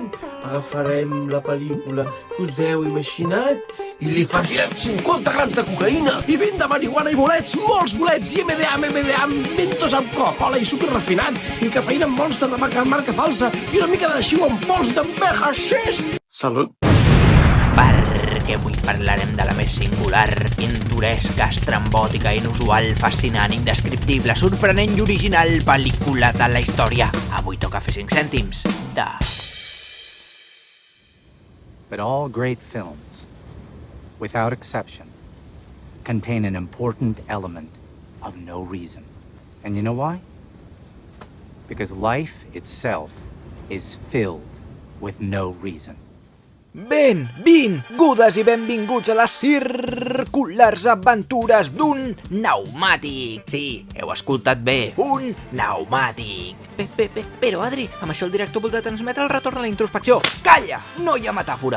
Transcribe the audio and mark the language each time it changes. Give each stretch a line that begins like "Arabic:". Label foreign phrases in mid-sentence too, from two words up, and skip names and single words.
Catalan: Agafarem la pel·lícula que us heu imaginat i li afegirem 50 grams de cocaïna i 20 de marihuana i bolets, molts bolets, i MDA, mentos amb Coca-Cola i sucre refinat i cafeïna amb Monster de marca falsa i una mica de xiu amb pols també haixix. Salut! Perquè avui parlarem de la més singular, pintoresca, estrambòtica, inusual, fascinant, indescriptible, sorprenent i original pel·lícula de la història. Avui toca fer 5 cèntims de...
English: But all great films, without exception, contain an important element of no reason. And you know why? Because life itself is filled with no reason.
Catalan: Benvingudes i benvinguts a les circulars aventures d'un pneumàtic. Sí, heu escoltat bé, un pneumàtic. Però, Adri, amb això el director vol de transmetre el retorn a la introspecció. Calla! No hi ha metàfora.